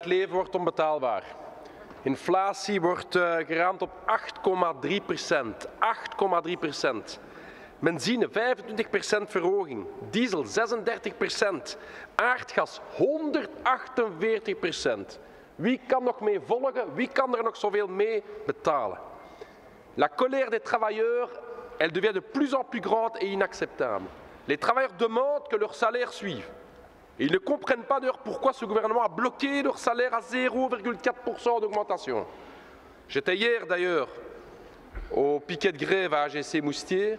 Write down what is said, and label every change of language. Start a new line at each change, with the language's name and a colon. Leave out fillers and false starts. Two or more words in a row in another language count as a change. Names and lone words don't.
Dutch: het leven wordt onbetaalbaar. Inflatie wordt geraamd op 8,3%. 8,3%. Benzine 25% verhoging. Diesel 36%. Aardgas 148%. Wie kan nog mee volgen? Wie kan er nog zoveel mee betalen?
French: La colère des travailleurs, elle devient de plus en plus grande et inacceptable. Les travailleurs demandent que leur salaire suive. Et ils ne comprennent pas d'ailleurs pourquoi ce gouvernement a bloqué leur salaire à 0,4% d'augmentation. J'étais hier d'ailleurs au piquet de grève à AGC Moustier.